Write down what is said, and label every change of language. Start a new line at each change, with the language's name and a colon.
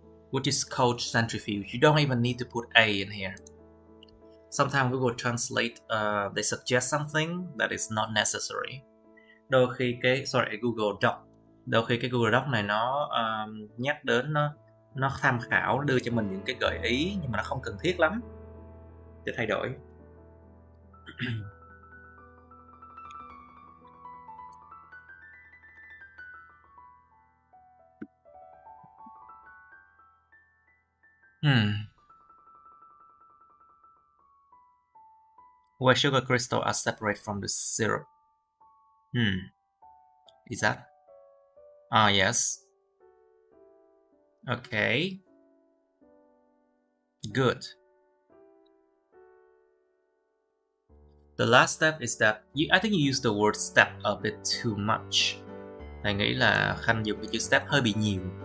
English: Which is called centrifuge. You don't even need to put a in here. Sometimes Google Translate they suggest something that is not necessary.
Vietnamese: Đôi khi Google Doc, đôi khi cái Google Doc này nó nhắc đến, nó tham khảo, đưa cho mình những cái gợi ý nhưng mà nó không cần thiết lắm để thay đổi.
English: Where sugar crystals are separate from the syrup. Is that? Yes. Okay. Good. The last step is that I think you use the word step a bit too much.
Vietnamese: Thầy nghĩ là Khanh dùng cái chữ step hơi bị nhiều.